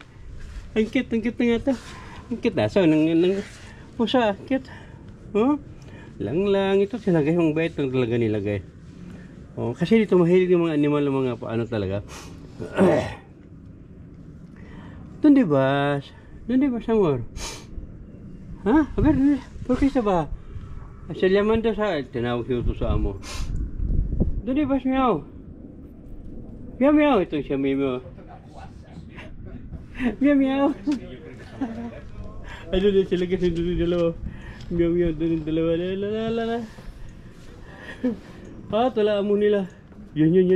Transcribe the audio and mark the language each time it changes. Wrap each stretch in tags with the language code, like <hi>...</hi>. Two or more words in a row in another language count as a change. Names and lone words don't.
<tl>Ang cute na ito. Ang cute na. So, nang pusa. Cute. Oh. Lang. Ito sila guys. Ang bait lang talaga nila guys. Oh, kasi dito mahilig yung mga animal, mga ano talaga. Doon di ba, amor?</tl> <es>Ha? A ver, ¿por qué se va? Se llaman dos a...</es> <tl>Tinawag siya sa amo. Doon di ba, meow? Meow. Ito siya, meow. Meow. Ano na sila kasi doon yung dalawa. Meow. Doon yung dalawa. La. Tala mo nila. Yun.</tl>